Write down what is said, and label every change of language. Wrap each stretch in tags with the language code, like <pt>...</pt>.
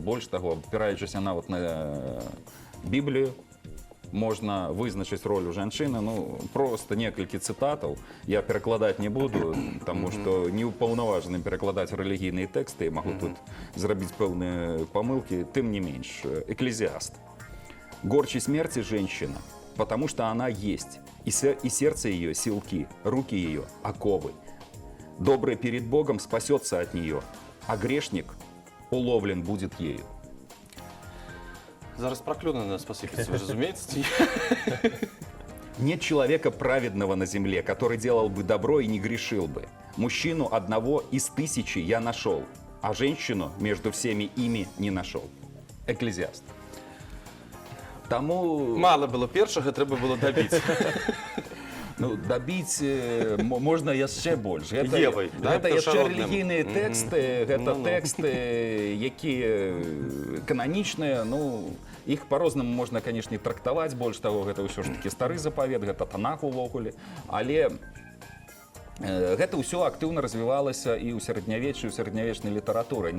<be>Больш таго, апіраючыся нават на Біблію, можна вызначыць ролю жанчыны, ну, просто некалькі цытатаў. Я перакладаць не буду, таму што не ўпаўнаважаны перакладаць рэлігійныя тэксты, магу тут зрабіць пэўныя памылкі, тым не менш. Экклезиаст.</be> <ru>«Горче смерти женщина, потому что она есть, и сердце ее — силки, руки ее — оковы. Добрый перед Богом спасется от нее, а грешник уловлен будет ею».</ru> <be>Зараз праклёны на спасибіць, вы разумееце?</be> <ru>«Нет человека праведного на земле, который делал бы добро и не грешил бы. Мужчину одного из 1000 я нашел, а женщину между всеми ими не нашел».</ru> <be>Экклезиаст. Таму... Мала было першага, трэба было дабіць. Ну, дабіць можна яшчэ больш. Евай, да, Гэта яшчэ першародным. рэлігійныя тэксты, гэта тэксты, якія кананічныя, ну, іх па-рознаму можна, канешне, трактаваць, больш таго, гэта ўсё ж такі стары запавет, гэта Танах увогуле, але гэта ўсё актыўна развівалася і ў сярэднявеччы, і ў сярэднявечнай літаратуры.</be>